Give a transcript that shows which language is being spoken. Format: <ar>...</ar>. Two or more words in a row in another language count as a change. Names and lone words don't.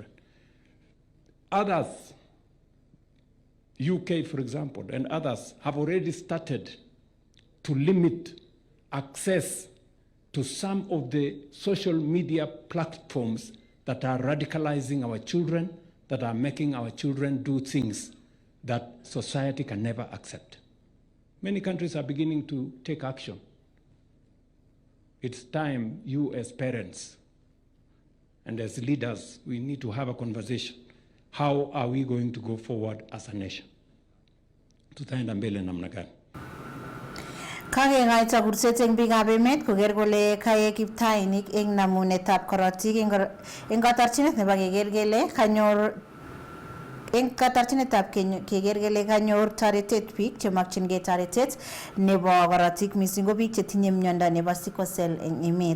<en>Others, UK, for example, and others have already started to limit access to some of the social media platforms that are radicalizing our children, that are making our children do things that society can never accept. Many countries are beginning to take action. It's time you as parents and as leaders, we need to have a conversation. How are we going to go forward as a nation?</en> <sw>Tutaenda mbele namna gani?</sw> <kln>Kakengaita kurset eng biikab emet koker kole kaek kiptainik eng namunetab korotik eng katarchinet nebo keker kele kanyor eng katarchinetab keker kele kanyor toretet biik chemakchingei toretet nebo korotik mising ko biik chetinye miondo nebo</kln> <en>sickle cell</en> <kln>eng emet.</kln>